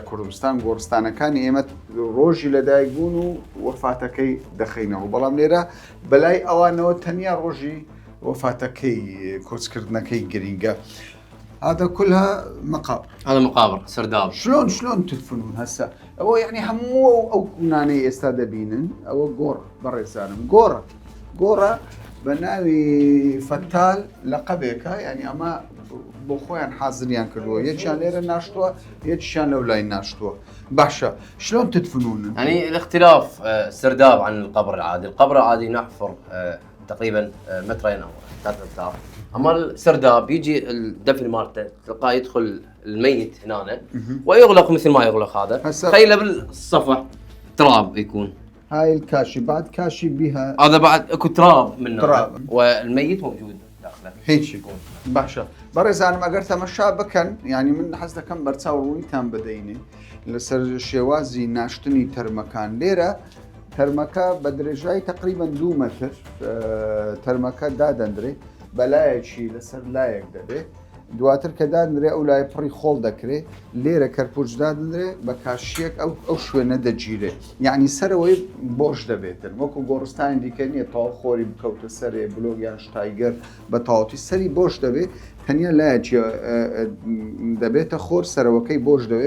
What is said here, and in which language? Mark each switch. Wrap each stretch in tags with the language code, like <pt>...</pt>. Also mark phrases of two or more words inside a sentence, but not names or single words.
<ckb>کوردستان گۆڕستانەکانی ئێمە ڕۆژی لەدایک بوون و وەفاتەکەی دەخینەوە، بەڵام لێرە بەلای ئەوانەوە تەنیا ڕۆژی وەفاتەکەی کۆچکردنەکەی گرینگە.</ckb> <ar>هذا كلها مقابر. هذا مقابر سرداب. شلون تدفنون هسه؟</ar> <ckb>ئەوە یعنی هەموو ئەو کوونانەی ئێستا دەبینن ئەوە گۆڕ بەڕێزانم گۆڕە بە ناوی فەتال لەقەبێکە، یعنی ئەمە بۆ خۆیان حازریان کردووە، یەکیان لێرە ناشتووە یەکیان لەو لای ناشتووە.</ckb> <ar>باشە شلون تدفنون؟ يعني الاختلاف سرداب عن القبر العادي. القبر العادي نحفر تقريبا مترين او 3 امتار، اما السرداب يجي الدفن مالته تلقاه يدخل الميت هنا ويغلق مثل ما يغلق هذا. تخيله بالصفح تراب يكون. هاي الكاشي بعد كاشي بها، هذا بعد اكو تراب منه تراب والميت موجود داخله هيك يكون.</ar> <ckb>باشا بەڕێزانم ئەگەر تەمەشا بکەن، ینی من حەز دەکەم بەرچاو ڕوویتان بدەینێ لەسەر شێوازی ناشتنی تەرمەکان. لێرە تەرمەکە بە درێژایی تقریباً 2 مەتر تەرمەکە دادەندرێ، بەلایەکی لەسەر لایەک دەبێ، دواتر کە دادنرێ ئەو لای پڕی خۆڵ دەکرێ، لێرە کەرپوچ دادنرێ بە کاشیەک ئەو شوێنە دەگیرێ، یعنی سەرەوەی بۆش دەبێتن، وەکو گۆڕستانی دیکە نییە تاوا خۆری بکەوتە سەرێ بلۆگیان شتایگەر بە تاواتی سەری بۆش دەبێت، تەنیا لایەکی دەبێتە خۆر سەرەوەکەی بۆش دەوێت.</ckb>